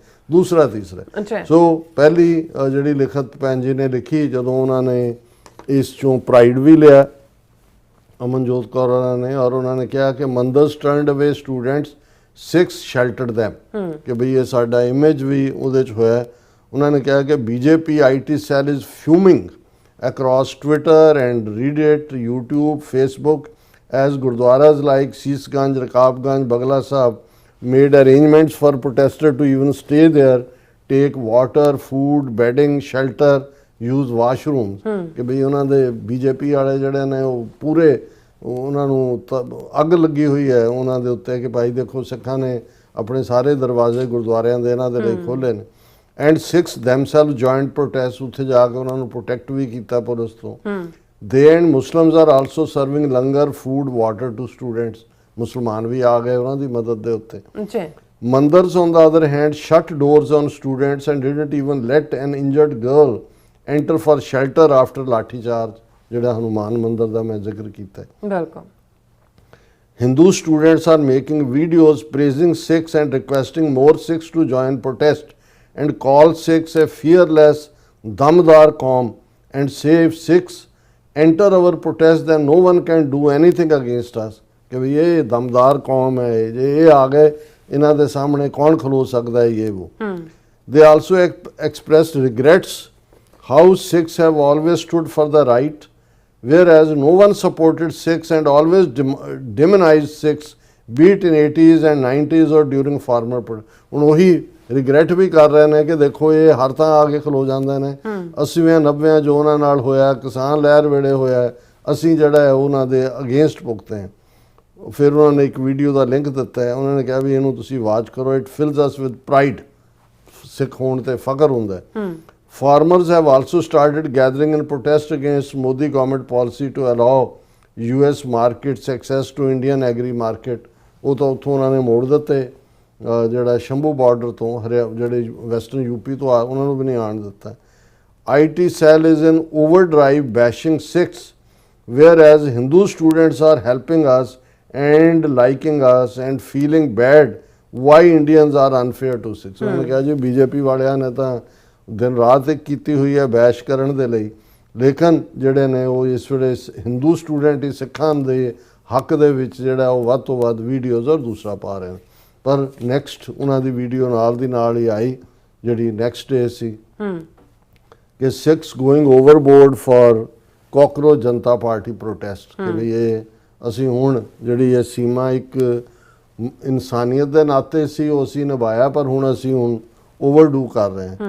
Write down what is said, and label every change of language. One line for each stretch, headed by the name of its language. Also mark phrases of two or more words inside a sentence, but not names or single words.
Punjabi: ਦੂਸਰਾ ਤੀਸਰਾ ਸੋ ਪਹਿਲੀ ਜਿਹੜੀ ਲਿਖਤ ਭੈਣ ਜੀ ਨੇ ਲਿਖੀ ਜਦੋਂ ਉਹਨਾਂ ਨੇ ਇਸ ਚੋਂ ਪ੍ਰਾਈਡ ਵੀ ਲਿਆ ਅਮਨਜੋਤ ਕੌਰ ਉਹਨਾਂ ਨੇ, ਔਰ ਉਹਨਾਂ ਨੇ ਕਿਹਾ ਕਿ
English: Mandirs turned away students, Sikhs sheltered them
Punjabi: ਕਿ ਬਈ ਇਹ ਸਾਡਾ ਇਮੇਜ ਵੀ ਉਹਦੇ 'ਚ ਹੋਇਆ। ਉਹਨਾਂ ਨੇ ਕਿਹਾ ਕਿ
English: BJP IT cell is fuming across Twitter and Reddit, YouTube, Facebook as Gurdwaras like Seesganj, Rakabganj, Bagla Sahib made arrangements for protesters to even stay there, take water, food, bedding, shelter, use washrooms
Punjabi: ਕਿ ਬਈ ਉਹਨਾਂ ਦੇ BJP ਵਾਲੇ ਜਿਹੜੇ ਨੇ ਉਹ ਪੂਰੇ ਉਹਨਾਂ ਨੂੰ ਅੱਗ ਲੱਗੀ ਹੋਈ ਹੈ ਉਹਨਾਂ ਦੇ ਉੱਤੇ ਕਿ ਭਾਈ ਦੇਖੋ ਸਿੱਖਾਂ ਨੇ ਆਪਣੇ ਸਾਰੇ ਦਰਵਾਜ਼ੇ ਗੁਰਦੁਆਰਿਆਂ ਦੇ ਇਹਨਾਂ ਦੇ ਲਈ ਖੋਲ੍ਹੇ ਨੇ।
English: and Sikhs themselves joined protest,
Punjabi: ਉੱਥੇ ਜਾ ਕੇ ਉਹਨਾਂ ਨੂੰ ਪ੍ਰੋਟੈਕਟ ਵੀ ਕੀਤਾ ਪੁਲਿਸ ਤੋਂ।
English: They and Muslims are also serving langar, food, water to students.
Punjabi: ਮੁਸਲਮਾਨ ਵੀ ਆ ਗਏ ਉਹਨਾਂ ਦੀ ਮਦਦ ਦੇ ਉੱਤੇ।
English: Mandars on the other hand shut doors on students and didn't even let an injured girl enter for shelter after
Punjabi: ਲਾਠੀ ਚਾਰਜ ਜਿਹੜਾ ਹਨੂਮਾਨ ਮੰਦਰ ਦਾ ਮੈਂ ਜ਼ਿਕਰ ਕੀਤਾ ਹੈ। ਬਿਲਕੁਲ।
English: Hindu students are making videos praising Sikhs and requesting more Sikhs to join protest and call Sikhs a fearless,
Punjabi: ਦਮਦਾਰ ਕੌਮ
English: and say if Sikhs enter our protest then no one can do anything against us
Punjabi: ਕਿ ਵੀ ਇਹ ਦਮਦਾਰ ਕੌਮ ਹੈ, ਜੇ ਇਹ ਆ ਗਏ ਇਹਨਾਂ ਦੇ ਸਾਹਮਣੇ ਕੌਣ ਖਲੋ ਸਕਦਾ ਹੈ ਇਹ ਉਹ।
English: They also expressed regrets how Sikhs have always stood for the right whereas no one supported Sikhs and always demonized Sikhs be it in 80s and 90s or during farmer
Punjabi: ਹੁਣ ਉਹੀ ਰਿਗਰੈਟ ਵੀ ਕਰ ਰਹੇ ਨੇ ਕਿ ਦੇਖੋ ਇਹ ਹਰ ਥਾਂ ਆ ਕੇ ਖਲੋ ਜਾਂਦੇ ਨੇ। 80ਵੇਂ 90ਵੇਂ ਜੋ ਉਹਨਾਂ ਨਾਲ ਹੋਇਆ, ਕਿਸਾਨ ਲਹਿਰ ਵੇਲੇ ਹੋਇਆ, ਅਸੀਂ ਜਿਹੜਾ ਹੈ ਉਹਨਾਂ ਦੇ ਅਗੇਂਸਟ ਭੁਗਤੇ ਹਾਂ। ਫਿਰ ਉਹਨਾਂ ਨੇ ਇੱਕ ਵੀਡੀਓ ਦਾ ਲਿੰਕ ਦਿੱਤਾ ਹੈ, ਉਹਨਾਂ ਨੇ ਕਿਹਾ ਵੀ ਇਹਨੂੰ ਤੁਸੀਂ ਵਾਚ ਕਰੋ,
English: it fills us with pride,
Punjabi: ਸਿੱਖ ਹੋਣ ਤੇ ਫਖਰ ਹੁੰਦਾ ਹੈ।
English: Farmers have also started gathering in protest against Modi government policy to allow US markets access to Indian agri market.
Punjabi: ਉਹ ਤਾਂ ਉੱਥੋਂ ਉਹਨਾਂ ਨੇ ਮੋੜ ਦਿੱਤੇ, ਜਿਹੜਾ ਸ਼ੰਭੂ ਬਾਰਡਰ ਤੋਂ ਜਿਹੜੇ ਵੈਸਟਰਨ ਯੂਪੀ ਤੋਂ ਆ ਉਹਨਾਂ ਨੂੰ ਵੀ ਨਹੀਂ ਆਉਣ ਦਿੱਤਾ।
English: IT cell is in overdrive bashing Sikhs whereas Hindu students are helping us and liking us and feeling bad why Indians are unfair to Sikhs।
Punjabi: ਉਹਨੇ ਕਿਹਾ ਜੀ ਬੀਜੇਪੀ ਵਾਲਿਆਂ ਨੇ ਤਾਂ ਦਿਨ ਰਾਤ ਇੱਕ ਕੀਤੀ ਹੋਈ ਹੈ ਬੈਸ਼ ਕਰਨ ਦੇ ਲਈ, ਲੇਕਿਨ ਜਿਹੜੇ ਨੇ ਉਹ ਇਸ ਵੇਲੇ ਹਿੰਦੂ ਸਟੂਡੈਂਟ ਹੀ ਸਿੱਖਾਂ ਦੇ ਹੱਕ ਦੇ ਵਿੱਚ ਜਿਹੜਾ ਉਹ ਵੱਧ ਤੋਂ ਵੱਧ ਵੀਡੀਓਜ਼ ਔਰ ਦੂਸਰਾ ਪਾ ਰਹੇ ਨੇ। ਪਰ ਨੈਕਸਟ ਉਹਨਾਂ ਦੀ ਵੀਡੀਓ ਨਾਲ ਦੀ ਨਾਲ ਹੀ ਆਈ ਜਿਹੜੀ
English: next day
Punjabi: ਸੀ ਕਿ
English: Sikhs going overboard for Cockroach Janta Party protest,
Punjabi: ਕਿ ਵੀ ਇਹ ਅਸੀਂ ਹੁਣ ਜਿਹੜੀ ਇਹ ਸੀਮਾ ਇੱਕ ਇਨਸਾਨੀਅਤ ਦੇ ਨਾਤੇ ਸੀ ਉਹ ਅਸੀਂ ਨਿਭਾਇਆ, ਪਰ ਹੁਣ ਅਸੀਂ ਓਵਰਡੂ ਕਰ ਰਹੇ ਹਾਂ।